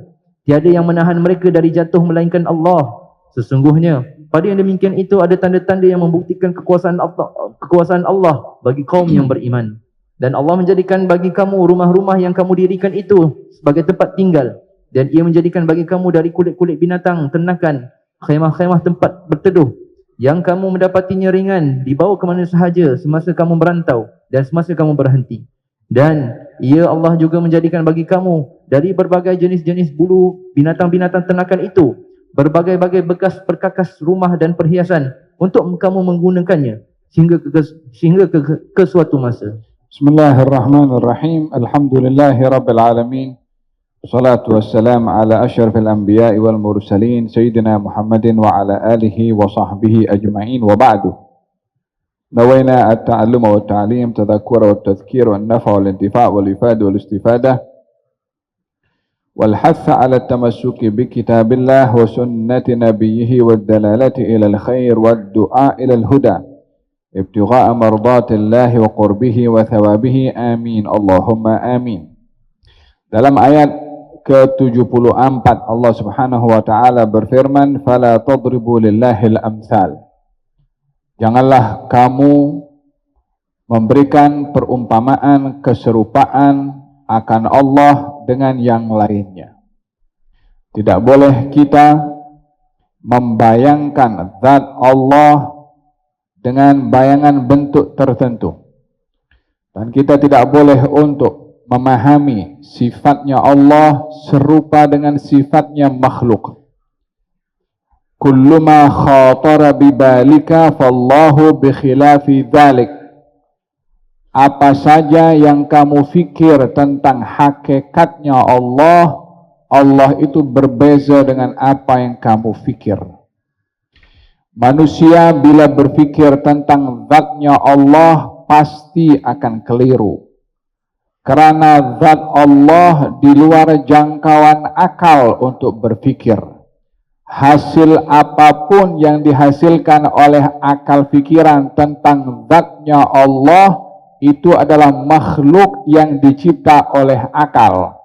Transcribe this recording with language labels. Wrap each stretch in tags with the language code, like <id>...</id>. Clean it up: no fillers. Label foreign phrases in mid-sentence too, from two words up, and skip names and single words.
<ms>Tiada yang menahan mereka dari jatuh melainkan Allah. Sesungguhnya pada yang demikian itu ada tanda-tanda yang membuktikan kekuasaan Allah bagi kaum yang beriman. Dan Allah menjadikan bagi kamu rumah-rumah yang kamu dirikan itu sebagai tempat tinggal. Dan ia menjadikan bagi kamu dari kulit-kulit binatang ternakan khemah-khemah tempat berteduh, yang kamu mendapatinya ringan, dibawa ke mana sahaja semasa kamu merantau dan semasa kamu berhenti. Dan ia Allah juga menjadikan bagi kamu dari berbagai jenis-jenis bulu binatang-binatang ternakan itu berbagai-bagai bekas perkakas rumah dan perhiasan untuk kamu menggunakannya sehingga ke suatu masa.</ms> <ar>بسم الله الرحمن الرحيم. الحمد لله رب العالمين. والصلاة والسلام على أشرف الأنبياء والمرسلين سيدنا محمد وعلى آله وصحبه أجمعين، وبعد. نوينا التعلم والتعليم تذكر والتذكير والنفع والانتفاع والإفادة والاستفادة والحث على التمسك بكتاب الله وسنة نبيه والدلالة إلى الخير والدعاء إلى الهدى ابتغاء مرضات الله وقربه وثوابه. آمين اللهم آمين.</ar> <ms>Dalam ayat ke-74 Allah</ms> <ar>سبحانه وتعالى</ar> <ms>berfirman,</ms> <ar>"فلا تضربوا لله الأمثال."</ar> <ms>Janganlah kamu memberikan perumpamaan, keserupaan akan Allah dengan yang lainnya. Tidak boleh kita membayangkan zat Allah dengan bayangan bentuk tertentu. Dan kita tidak boleh untuk memahami sifatnya Allah serupa dengan sifatnya makhluk.</ms> <ar>كل ما خطر ببالك فالله بخلاف ذلك.</ar> <ms>Apa saja yang kamu fikir tentang hakikatnya Allah, Allah itu berbeza dengan apa yang kamu fikir. Manusia bila berfikir tentang zatnya Allah pasti akan keliru. Karena zat Allah di luar jangkauan akal untuk berfikir. Hasil apapun yang dihasilkan oleh akal fikiran tentang zatnya Allah itu adalah makhluk yang dicipta oleh akal.</ms>